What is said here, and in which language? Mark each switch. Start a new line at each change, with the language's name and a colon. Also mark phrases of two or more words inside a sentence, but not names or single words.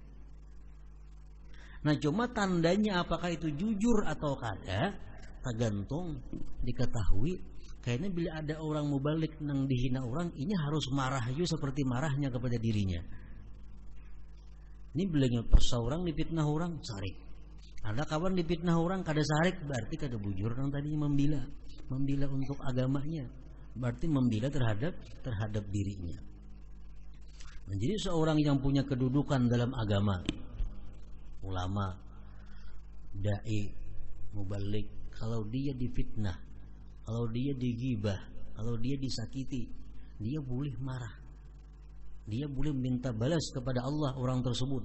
Banjar: Nah, cuma tandanya apakah itu jujur atau kada, tergantung diketahui.
Indonesian: Kayaknya bila ada orang mubalik nang dihina orang, ini harus marah juga seperti marahnya kepada dirinya.
Banjar: Ini bilangnya pas orang dipitnah orang sarik. Ada kawan dipitnah orang kada sarik, berarti kada bujur nang tadinya membela untuk agamanya, berarti membela terhadap dirinya.
Indonesian: Nah, jadi seorang yang punya kedudukan dalam agama, ulama, dai, mubalik, kalau dia difitnah, kalau dia digibah, kalau dia disakiti, dia boleh marah, dia boleh minta balas kepada Allah orang tersebut.